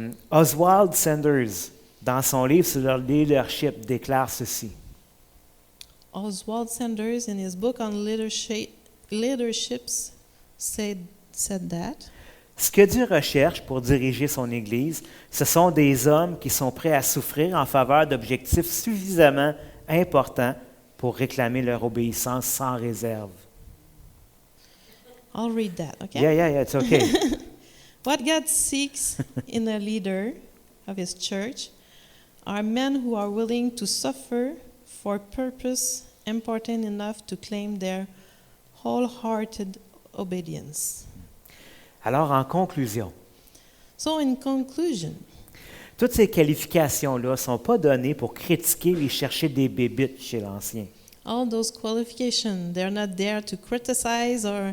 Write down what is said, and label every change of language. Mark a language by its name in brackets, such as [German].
[French] Oswald Sanders, dans son livre sur le leadership, déclare ceci. [English] Oswald Sanders, in his book on leaderships, said that [French] Ce que Dieu recherche pour diriger son Église, ce sont des hommes qui sont prêts à souffrir en faveur d'objectifs suffisamment importants pour réclamer leur obéissance sans réserve. [English] I'll read that, okay? Yeah, it's okay. What God seeks in a leader of his church are men who are willing to suffer for purpose important enough to claim their wholehearted obedience. [French] Alors, en conclusion, [English] So in conclusion, [French] toutes ces qualifications-là ne sont pas données pour critiquer et chercher des bébites chez l'ancien. [English] all those qualifications, they're not there to criticize,